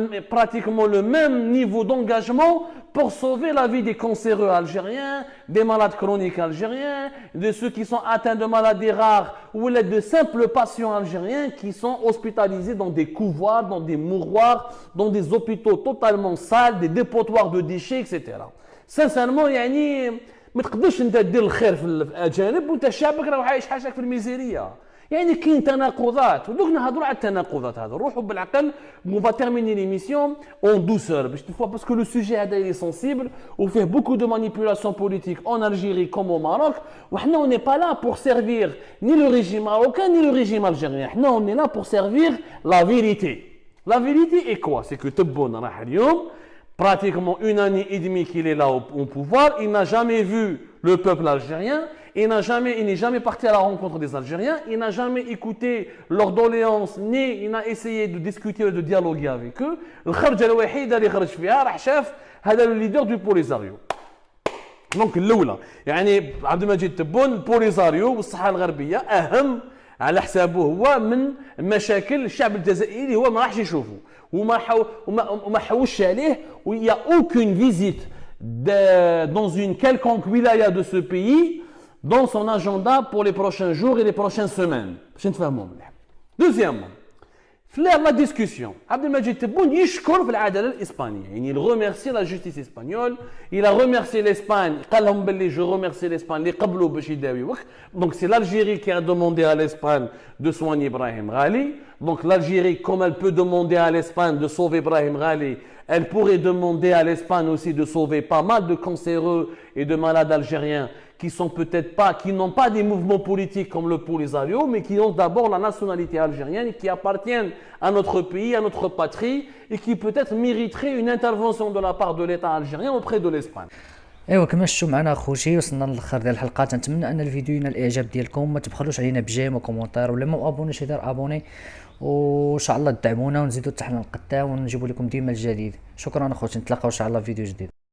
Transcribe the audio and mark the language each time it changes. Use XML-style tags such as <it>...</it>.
<fr>pratiquement le même niveau d'engagement pour sauver la vie des cancéreux algériens, des malades chroniques algériens, de ceux qui sont atteints de maladies rares ou de simples patients algériens qui sont hospitalisés dans des couvoirs, dans des mouroirs, dans des hôpitaux totalement sales, des dépotoirs de déchets, etc.</fr> <ar>Sincèrement, يعني ما تقدرش انت دير الخير في الاجانب وانت شعبك راه عايش حاجك في الميزيريه. يعني كاين تناقضات ودوك نهضروا على التناقضات هذا روحوا بالعقل.</ar> <fr>On va terminer l'émission en douceur parce que le sujet هذا il est sensible وفيه beaucoup de manipulation politique en Algérie comme au Maroc. وحنا on n'est pas là pour servir ni le régime marocain ni le régime algérien. حنا on est là pour servir la vérité. La vérité est quoi? C'est que Tebboune</fr> <ar>راح اليوم</ar> <fr>pratiquement une année et demie qu'il est là au pouvoir, il n'a jamais vu le peuple algérien, il n'est jamais parti à la rencontre des Algériens, il n'a jamais écouté leurs doléances, ni il n'a essayé de discuter ou de dialoguer avec eux.</fr> <ar>الخرجة الوحيدة اللي خرج فيها راح شاف هذا الليدر</ar> <fr>du Polisario.</fr> <ar>دونك الأولى يعني عبد المجيد تبون البوليزاريو والصحة الغربية أهم على حسابه هو من مشاكل الشعب الجزائري هو ما راحش يشوفه وما حوش عليه.</ar> <fr>Il n'y a aucune visite dans une quelconque wilaya de ce pays dans son agenda pour les prochains jours et les prochaines semaines. Deuxièmement, la discussion.</fr> <ar>Abdelmajid Tebboune يشكر في العدالة الإسبانية.</ar> <fr>يعني il remercie la justice espagnole, il a remercié l'Espagne.</fr> <ar>قال لهم باللي</ar> <fr>je remercie l'Espagne</fr> <ar>اللي قبلوا باش يداويوك.</ar> <fr>Donc c'est l'Algérie qui a demandé à l'Espagne de soigner Brahim Ghali. Donc l'Algérie, comme elle peut demander à l'Espagne de sauver Brahim Ghali, elle pourrait demander à l'Espagne aussi de sauver pas mal de cancéreux et de malades algériens qui sont peut-être pas, qui n'ont pas des mouvements politiques comme le Polisario, mais qui ont d'abord la nationalité algérienne et qui appartiennent à notre pays, à notre patrie, et qui peut-être mériteraient une intervention de la part de l'État algérien auprès de l'Espagne.</fr> <ar>ايوا كما شفتوا معنا اخوتي وصلنا للاخر ديال الحلقه. نتمنى ان الفيديو ينال الاعجاب ديالكم. ما تبخلوش علينا بجيم وكومونتير ولا ما ابونيش يدير ابوني وان شاء الله تدعمونا ونزيدوا حتى حنا نقداو ونجيبوا لكم ديما الجديد. شكرا اخوتي، نتلاقاو ان شاء الله في فيديو جديد.</ar>